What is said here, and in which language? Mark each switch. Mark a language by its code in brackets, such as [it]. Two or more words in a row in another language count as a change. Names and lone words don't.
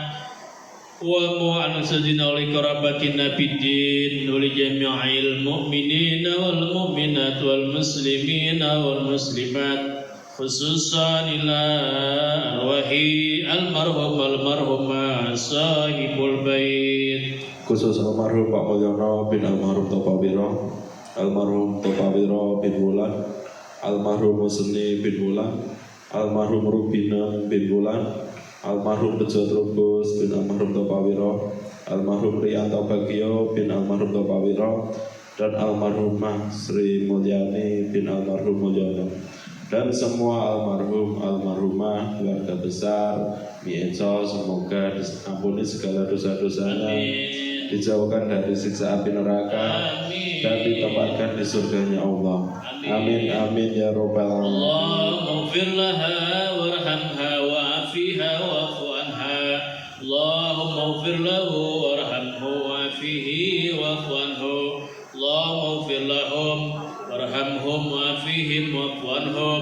[ar] ومؤسسنا ولقرابتنا في الدين ولجميع المؤمنين والمؤمنات والمسلمين والمسلمات خصوصا إلى أرواح المرحوم صاحب البيت [id] khusus almarhum Pak Mulyono bin almarhum Topawiro bin Wulan, almarhum Musni bin Wulan, almarhum Rubina bin Wulan, almarhum Bejo Trubus bin almarhum Topawiro, almarhum Rianto Bagio bin almarhum Topawiro, dan almarhumah Sri Mulyani bin almarhum Mulyono, dan semua almarhumah keluarga besar Mieco, semoga diampuni segala dosa-dosanya, dijauhkan dari siksa api neraka, dan ditempatkan di surganya Allah. [ar] آمين آمين يا رب العالمين. اللهم اغفر لها وارحمها وعافها واعف عنها. اللهم اغفر له وارحمه وعافه واعف عنه. اللهم اغفر لهم وارحمهم وعافهم واعف عنهم.